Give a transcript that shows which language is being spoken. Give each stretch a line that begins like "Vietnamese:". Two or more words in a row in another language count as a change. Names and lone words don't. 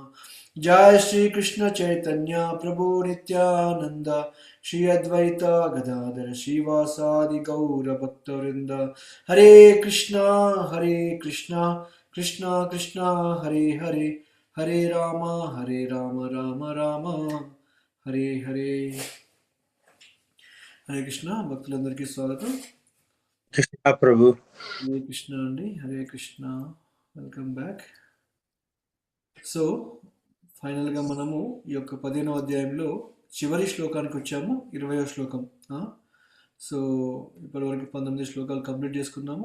Sanskrit: जय श्री कृष्ण चैतन्य प्रभु नित्यानन्द श्री अद्वैत गदाधर श्रीवासादि गौर भक्तवृन्द. हरे कृष्ण, कृष्ण कृष्ण, हरे हरे, हरे राम, राम राम, हरे हरे, Hare Rama, Rama Rama, Hare Hare. हरे कृष्ण,
Telugu: భక్తులందరికీ స్వాగతం. Krishna Prabhu.
Sanskrit: हरे कृष्ण అండి, हरे कृष्ण,
English: welcome back.
Telugu: సో ఫైనల్గా మనము ఈ యొక్క 15వ అధ్యాయంలో చివరి శ్లోకానికి వచ్చాము, 20వ శ్లోకం. సో ఇప్పటివరకు 19 శ్లోకాలు కంప్లీట్ చేసుకున్నాము.